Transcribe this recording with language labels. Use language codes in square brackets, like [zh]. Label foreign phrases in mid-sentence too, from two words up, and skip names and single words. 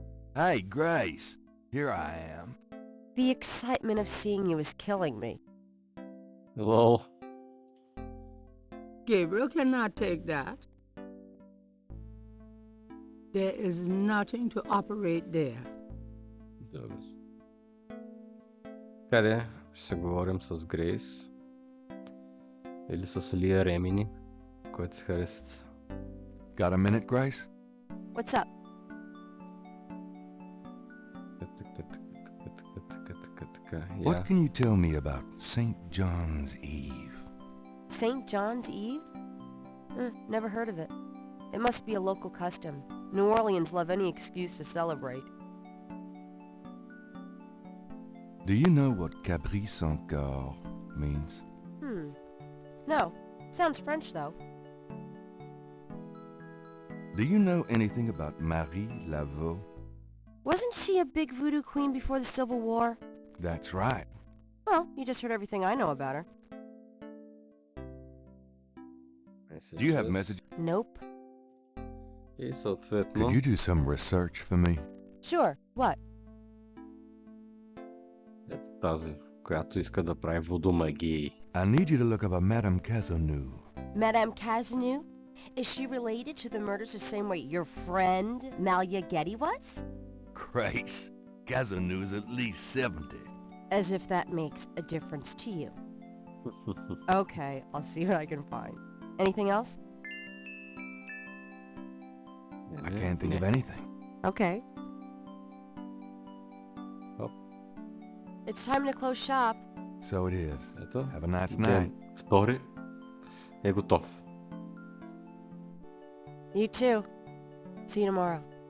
[en] Hey, Grace. Here I am. The excitement of seeing you is killing me. Лол. Gabriel cannot take that. There is nothing to operate there. [bg] Добре. Къде ще се говорим с Грейс? Или с Лия Ремини, който се харесат? [en] Got a minute, Grace? What's up? What can you tell me about St. John's Eve? St. John's Eve? Never heard of it. It must be a local custom. New Orleans love any excuse to celebrate. Do you know what [fr] Cabri sans corps [en] means? No. Sounds French, though. Do you know anything about Marie Laveau? Wasn't she a big voodoo queen before the Civil War? That's right. Well, you just heard everything I know about her. Do you have messages? Nope. [bg] И съответно... [en] Could you do some research for me? Sure. What? [bg] Ето тази, която иска да прави вуду магии. [en] I need you to look up a Madame Cazanou. Madame Cazanou? Is she related to the murders the same way your friend, Malia Getty, was? Grace, Casanou's at least 70. As if that makes a difference to you. Okay, I'll see what I can find. Anything else? I can't think of anything. Okay. Оп. It's time to close shop. So it is. Ето. Have a nice [bg] Ден [en] night. [bg] втори е готов. [en] You too. See you tomorrow.